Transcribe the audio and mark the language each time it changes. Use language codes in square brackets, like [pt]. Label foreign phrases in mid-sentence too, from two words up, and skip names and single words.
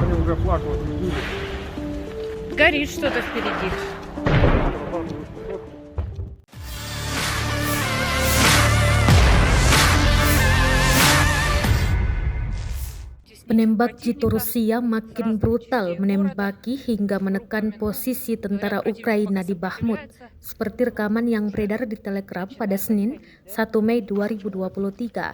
[ru] уже флаг вот видели. Горит что-то впереди. [id] Penembak jitu Rusia makin brutal menembaki hingga menekan posisi tentara Ukraina di Bakhmut, seperti rekaman yang beredar di Telegram pada Senin, 1 Mei 2023.